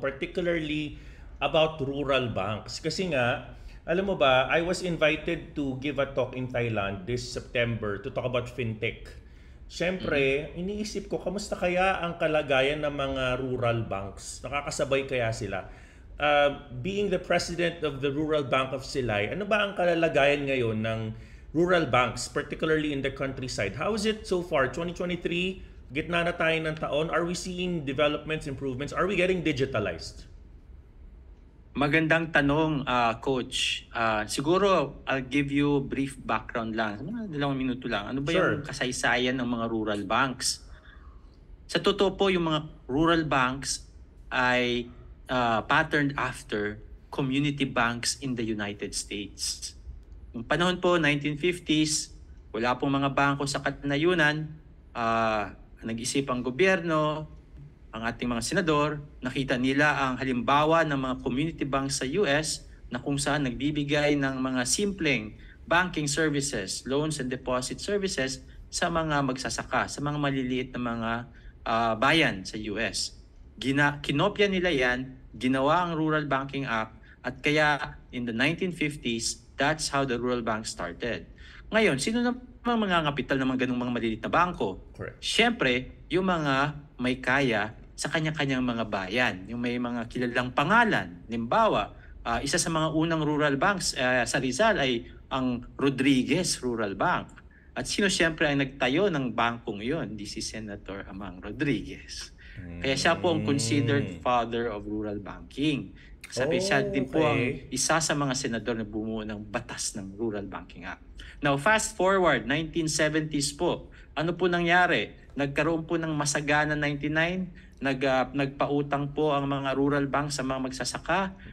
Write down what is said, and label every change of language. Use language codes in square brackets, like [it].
[en] Particularly about rural banks. [tl] Kasi nga, alam mo ba, [en] I was invited to give a talk in Thailand this September to talk about fintech. [tl] Siyempre, iniisip ko, kamusta kaya ang kalagayan ng mga rural banks? Nakakasabay kaya sila? [en] Being the president of the Rural Bank of Silay, [tl] ano ba ang kalagayan ngayon ng [en] rural banks, particularly in the countryside? How is it so far? [tl] 2023, gitna na tayo ng taon. [en] Are we seeing developments, improvements? Are we getting digitalized? [tl] Magandang tanong, Coach. [en] Siguro, I'll give you brief background lang. [tl] Mga 2 minuto lang. Ano ba yung kasaysayan ng mga rural banks? Sa totoo po, yung mga [en] rural banks ay patterned after community banks in the United States. [tl] Noong panahon po, 1950s, wala pong mga bangko sa kanayunan. Nag-isip ang gobyerno, ang ating mga senador, nakita nila ang halimbawa ng mga community banks sa US na kung saan nagbibigay ng mga simpleng [en] banking services, loans and deposit services [tl] sa mga magsasaka, sa mga maliliit na mga bayan sa US. Kinopya nila yan, ginawa ang [en] Rural Banking Act, at kaya in the 1950s, that's how the Rural Bank started. [tl] Ngayon, sino na mga kapital ng mga ganung mga maliliit na bangko? [en] Correct. [tl] Siyempre, yung mga may kaya sa kanya-kanyang mga bayan, yung may mga kilalang pangalan. Halimbawa, isa sa mga unang rural banks sa Rizal ay ang Rodriguez Rural Bank. At sino siyempre ay nagtayo ng bangkong yon? [en] This is Senator Amang Rodriguez. [tl] Kaya siya po ang [en] considered father of rural banking. [tl] Sabi siya din po ang isa sa mga senador na bumuo ng batas ng Rural Banking Act. [en] Now, fast forward, [tl] 1970s po. Ano po nangyari? Nagkaroon po ng Masagana 99, nagpautang po ang mga rural bank sa mga magsasaka.